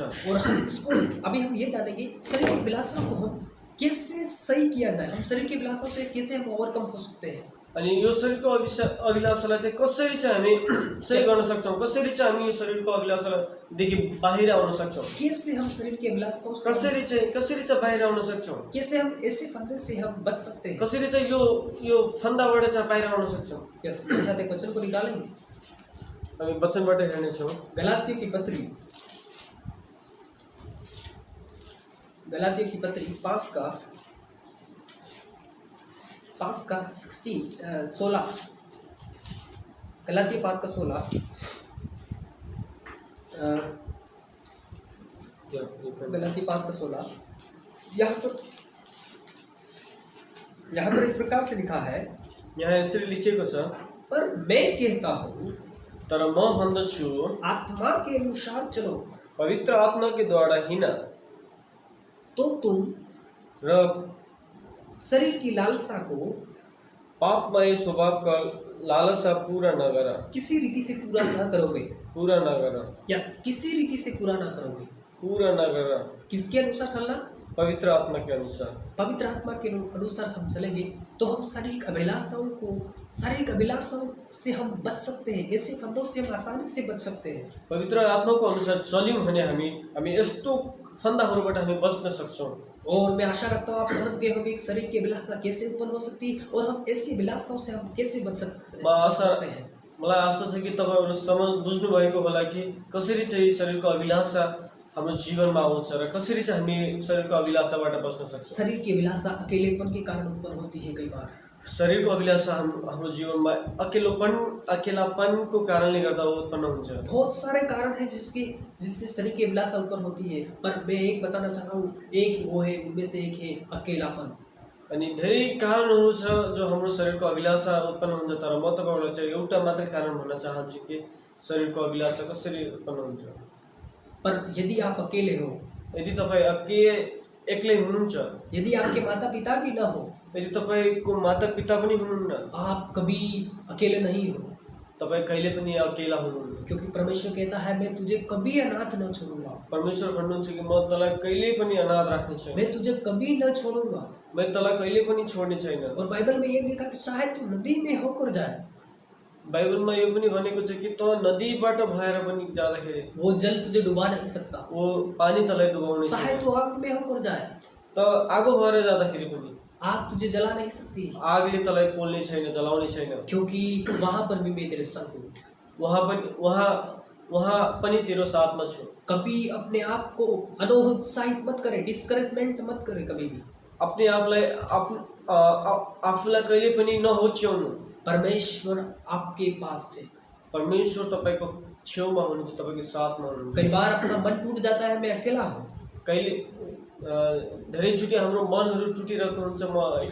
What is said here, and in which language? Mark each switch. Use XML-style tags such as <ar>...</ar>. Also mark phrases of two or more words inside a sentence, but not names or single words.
<hi>और हम इसको अभी हम ये जानेंगे शरीर की अभिलाषा को हम कैसे सही किया जाए, हम शरीर की अभिलाषा से कैसे हम ओवरकम हो सकते हैं।</hi> <ne>अनि यो शरीरको अभिलाषालाई चाहिँ कसरी चाहिँ हामी सही गर्न सक्छौँ, कसरी चाहिँ हामी यो शरीरको अभिलाषादेखि बाहिर आउन सक्छौँ,</ne> <hi>कैसे हम शरीर की अभिलाषाओं से</hi> <ne>कसरी चाहिँ बाहिर आउन सक्छौँ,</ne> <hi>कैसे हम ऐसे फंदे से हम बच सकते हैं।</hi> <ne>कसरी चाहिँ यो फन्दाबाट चाहिँ बाहिर आउन सक्छौं। यस,</ne> <hi>मेरे साथ एक वचन को निकालेंगे।</hi> <ne>हामी वचनबाट हेर्नेछौँ।</ne> <hi>गलातियों की पत्री 5 का 16 गलातियों 5 का 16 गलातियों 5 का 16 यहाँ पर इस प्रकार से लिखा है,</hi> <ne>यहाँ यसरी लेखिएको छ,</ne> <hi>पर मैं कहता हूँ</hi> <ne>तर म भन्दछु</ne> <hi>आत्मा के अनुसार चलो,</hi> <ne>पवित्र आत्माको द्वारा हिँड</ne> <hi>तो तुम</hi> <ne>र</ne> <hi>शरीर की लालसा को</hi> <ne>पापमय स्वभावका लालसा पूरा नगर,</ne> <hi>किसी रीति से पूरा ना करोगे।</hi> <ne>पूरा नगर,</ne> <hi>यस, किसी रीति से पूरा ना करोगे।</hi> <ne>पूरा नगर,</ne> <hi>किसके अनुसार चलना? पवित्र आत्मा के अनुसार। पवित्र आत्मा के अनुसार हम चलेंगे तो हम शारीरिक अभिलाषाओं से हम बच सकते हैं। ऐसे फंदों से हम आसानी से बच सकते हैं।</hi> <ne>पवित्र आत्माको अनुसार चल्यौँ भने हामी यस्तो फन्दाहरूबाट हामी बच्न सक्छौँ।</ne> <hi>और मैं आशा रखता हूँ आप समझ गए होंगे कि शरीर की अभिलाषा कैसे उत्पन्न हो सकती है और हम ऐसी अभिलाषाओं से हम कैसे बच सकते हैं।</hi> <ne>मलाई आशा छ कि तपाईँहरू बुझ्नुभएको होला कि कसरी चाहिँ शरीरको अभिलाषा हाम्रो जीवनमा आउँछ र कसरी चाहिँ हामी शरीरको अभिलाषाबाट बच्न सक्छौँ।</ne> <hi>शरीर की अभिलाषा अकेलेपन के कारण उत्पन्न होती है। कई बार</hi> <ne>शरीरको अभिलाषा हाम्रो जीवनमा अकेलापनको कारणले गर्दा उत्पन्न हुन्छ।</ne> <hi>बहुत सारे कारण हैं जिससे शरीर की अभिलाषा उत्पन्न होती है, पर मैं एक बताना चाह रहा हूँ, एक वो है, उनमें से एक है अकेलापन।</hi> <ne>अनि धेरै कारणहरू छ जो हाम्रो शरीरको अभिलाषा उत्पन्न हुन्छ, तर म तपाईँहरूलाई चाहिँ एउटा मात्रै कारण भन्न चाहन्छु कि शरीरको अभिलाषा कसरी उत्पन्न हुन्छ।</ne> <hi>पर यदि आप अकेले हो,</hi> <ne>यदि तपाईँ एक्लै हुनुहुन्छ,</ne> <hi>यदि आपके माता पिता भी न हो,</hi> <ne>यदि तपाईँको माता पिता पनि हुनुहुन्न,</ne> <hi>आप कभी अकेले नहीं हो,</hi> <ne>तपाईँ कहिले पनि अकेला हुनुहुन्न।</ne> <hi>क्योंकि परमेश्वर कहता है मैं तुझे कभी अनाथ न छोड़ूंगा।</hi> <ne>परमेश्वर भन्नुहुन्छ कि म तँलाई कहिले पनि अनाथ राख्ने छैन,</ne> <hi>मैं तुझे कभी न छोड़ूंगा।</hi> <ne>मैं तँलाई कहिले पनि छोड्ने छैन।</ne> <hi>और बाइबल में ये लिखा कि चाहे तू नदी में होकर जाए,</hi> <ne>बाइबलमा यो पनि भनेको छ कि तँ नदीबाट भएर पनि जाँदाखेरि</ne> <hi>वो जल तुझे डुबा नहीं सकता।</hi> <ne>वो पानी तँलाई डुबाउने</ne> <hi>चाहे</hi> <ne>छैन।</ne> <hi>तू आग में होकर जाए,</hi> <ne>त आगो भएर जाँदाखेरि पनि</ne> <hi>आग तुझे जला नहीं सकती,</hi> <ne>आगले तँलाई पोल्ने छैन, जलाउने छैन,</ne> <hi>क्योंकि वहां पर भी मैं तेरे संग हूँ।</hi> <ne>वहाँ पनि तेरो साथमा छु।</ne> <hi>कभी अपने आप को अनोत्साहित मत करे, डिस्करेजमेंट मत करे कभी भी।</hi> <ne>अपने आपलाई आफूलाई कहिले पनि नहोच्याउनु।</ne> <hi>परमेश्वर आपके पास है।</hi> <ne>परमेश्वर तपाईँको छेउमा हुनुहुन्छ, तपाईँको साथमा हुनुहुन्छ।</ne> <hi>कई बार अपना मन टूट जाता है, मैं अकेला हूँ।</hi> <ne>कहिले धेरैचोटि हाम्रो मनहरू टुटिरहेको हुन्छ, म</ne>